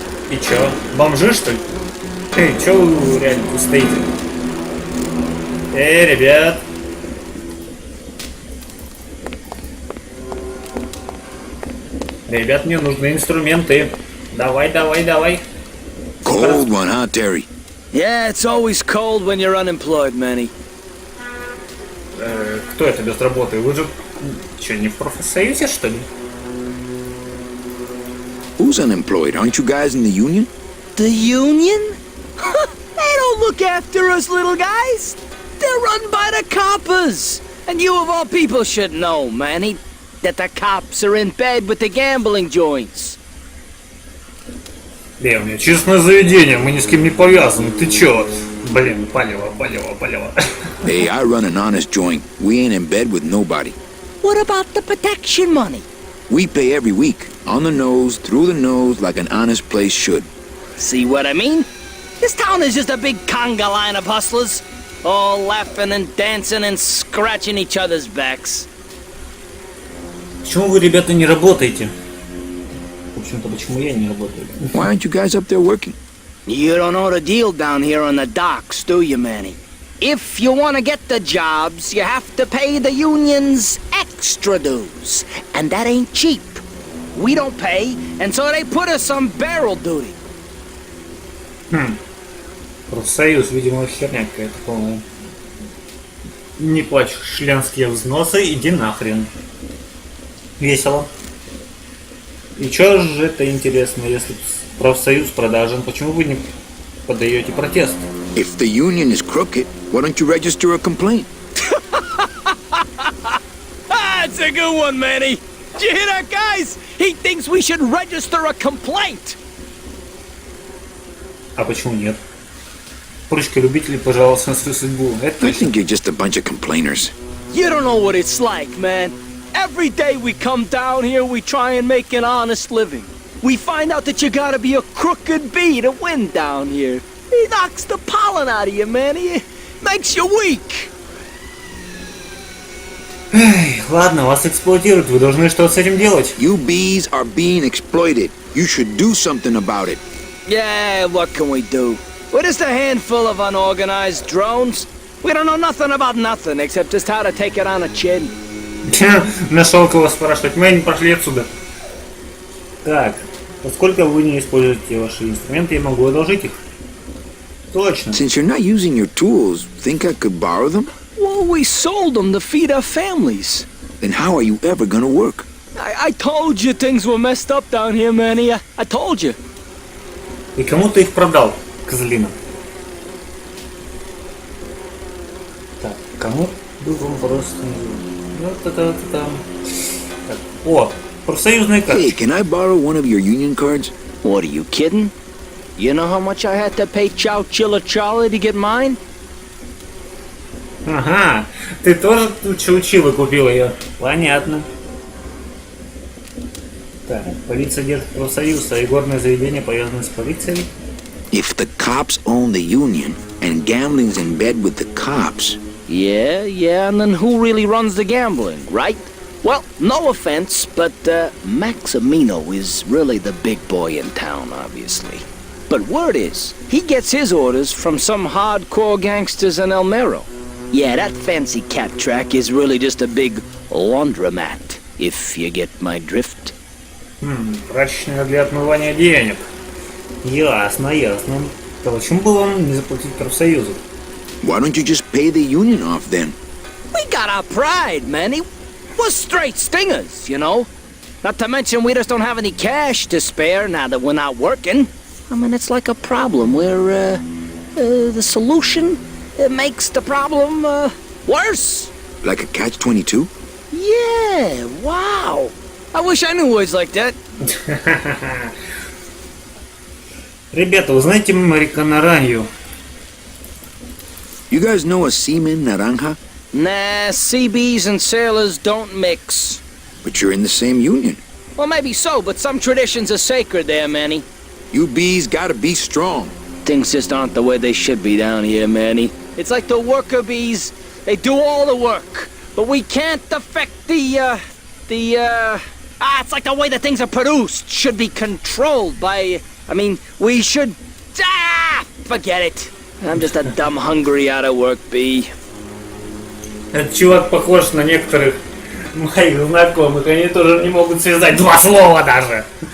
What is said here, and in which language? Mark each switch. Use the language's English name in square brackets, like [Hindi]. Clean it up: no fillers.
[Russian] И чё, бомжи, что ли? Эй, чё вы реально тут стоите? Эй, ребят! Ребят, мне нужны инструменты. Давай, давай, давай. [English] Cold one, huh, Terry? Yeah, it's always cold when you're unemployed, Manny. [Russian] Кто это без работы? Вы же... Чё, не в профсоюзе, что ли? [English] Who's unemployed? Aren't you guys in the union? The union? They don't look after us little guys. They're run by the coppers. And you of all people should know, Manny, that the cops are in bed with the gambling joints. [Russian] У меня честное заведение, мы ни с кем не повязаны. Ты чё? Блин, палево. [English] Hey, I run an honest joint. We ain't in bed with nobody. What about the protection money? We pay every week. On the nose, through the nose, like an honest place should. See what I mean? This town is just a big conga line of hustlers. all laughing and dancing and scratching each other's backs. [Russian] Почему вы, ребята, не работаете? В общем-то, почему я не работаю? [English] Why aren't you guys up there working? You don't know the deal down here on the docks, do you, Manny? If you want to get the jobs, you have to pay the unions extra dues. And that ain't cheap. We don't pay, and so they put us on barrel duty. [Russian] Профсоюз, видимо, херня какая-то полная. Не плачь членские взносы, иди нахрен. Весело. И чё же это интересно, если профсоюз продажен, почему вы не подаете протест? [English] If the union is crooked, why don't you register a complaint? That's a good one, Manny. Did you hear that, guys? He thinks we should register a complaint. [Russian] А почему нет? Прочка любителей пожаловаться на свою судьбу. Это [English] I think you're just a bunch of complainers. You don't know what it's like, man. Every day we come down here, we try and make an honest living. We find out that you gotta be a crooked bee to win down here. He knocks the pollen out of you, man. He makes you weak. [Russian] Эй, ладно, вас эксплуатируют, вы должны что-то с этим делать. [English] You bees are being exploited. You should do something about it. Yeah, what can we do? We're just a handful of unorganized drones. We don't know nothing about nothing, except just how to take it on a chin. [Russian] Нашел кого спрашивать, мы не пошли отсюда. Так, поскольку вы не используете ваши инструменты, я могу одолжить их. Точно. [English] Since you're not using your tools, think I could borrow them? Well, we sold them to feed our families. Then how are you ever gonna work? I told you things were messed up down here, Manny. I told you. [Russian] И кому ты их продал, козлина? Так, кому был вам просто... Так. О, профсоюзная карта. [English] Hey, can I borrow one of your union cards? What, are you kidding? You know how much I had to pay Chow Chilla Charlie to get mine? [Russian] Ага, ты тоже тут чаучило купил ее. Понятно. Так, полиция держит профсоюз, а игорное заведение повязано с полицией. [English] If the cops own the union and gambling's in bed with the cops. Yeah, and then who really runs the gambling, right? Well, no offense, but Maximino is really the big boy in town, obviously. But word is, he gets his orders from some hardcore gangsters in El Mero. Yeah, that fancy cat track is really just a big laundromat, if you get my drift. [Russian] Прачечная для отмывания денег. Ясно, ясно. То почему бы вам не заплатить профсоюзу? [English] Why don't you just pay the union off then? We got our pride, Manny. We're straight stingers, you know? Not to mention we just don't have any cash to spare now that we're not working. I mean, it's like a problem where, the solution makes the problem, worse. Like a catch-22? Yeah, wow. I wish I knew words like that. [Russian] Ребята, вы знаете моряка Наранью? [English] You guys know a seaman, Naranja? Nah, CBs and sailors don't mix. But you're in the same union. Well, maybe so, but some traditions are sacred there, Manny. You bees gotta be strong. Things just aren't the way they should be down here, Manny. It's like the worker bees. They do all the work, but we can't affect it's like the way that things are produced should be controlled by... I mean, we should... forget it. I'm just a dumb, hungry, out-of-work bee. [Russian] Этот чувак похож на некоторых моих знакомых. Они тоже не могут связать два слова даже.